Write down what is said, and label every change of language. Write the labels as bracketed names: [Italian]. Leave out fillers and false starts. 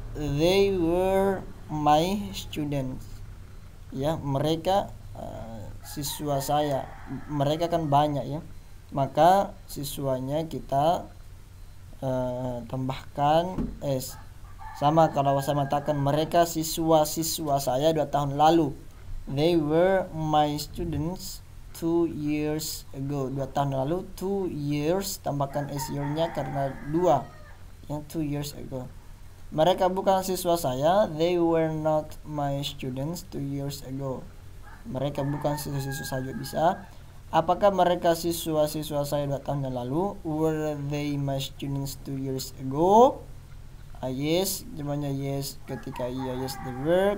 [English] They were my students. [Indonesian] Ya, mereka siswa saya. Mereka kan banyak, ya. Maka siswanya kita tambahkan s. Sama kalau saya mengatakan mereka siswa-siswa saya 2 tahun lalu. [English] They were my students 2 years ago. [Indonesian] 2 tahun lalu, [English] 2 years, [Indonesian] tambahkan s year-nya karena 2. Yang [English] 2 years ago. [Indonesian] Mereka bukan siswa saya. [English] They were not my students 2 years ago. [Indonesian] Mereka bukan siswa-siswa saya bisa. Apakah mereka siswa-siswa saya 2 tahun yang lalu? [English] Were they my students 2 years ago? Yes, jawabannya yes. [Indonesian] Ketika iya, [English] yes they were.